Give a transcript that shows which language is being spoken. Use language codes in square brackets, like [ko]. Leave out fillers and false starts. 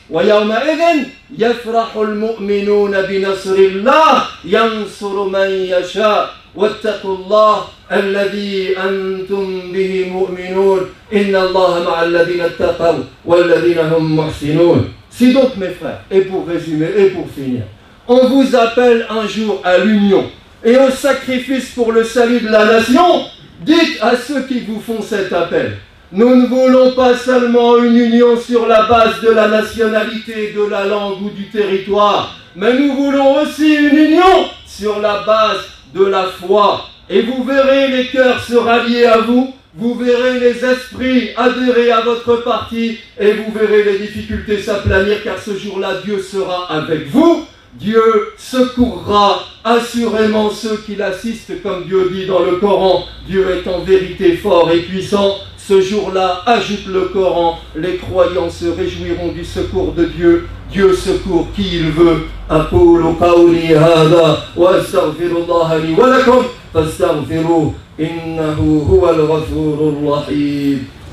[ar] ويومئذ يفرح المؤمنون بنصر الله ينصر من يشاء واتقوا الله الذي أنتم به مؤمنون إن الله مع الذين اتقوا والذين هم محسنون. [fr] Si donc mes frères, et pour résumer et pour finir, on vous appelle un jour à l'union et au sacrifice pour le salut de la nation, dites à ceux qui vous font cet appel: nous ne voulons pas seulement une union sur la base de la nationalité, de la langue ou du territoire, mais nous voulons aussi une union sur la base de la foi. Et vous verrez les cœurs se rallier à vous, vous verrez les esprits adhérer à votre parti et vous verrez les difficultés s'aplanir, car ce jour-là, Dieu sera avec vous. Dieu secourra assurément ceux qui l'assistent, comme Dieu dit dans le Coran. Dieu est en vérité fort et puissant. Ce jour-là, ajoute le Coran, les croyants se réjouiront du secours de Dieu. Dieu secourt qui il veut. [ar] أقول قولي هذا وأستغفر الله لي ولكم فاستغفروه إنه هو الغفور الرحيم.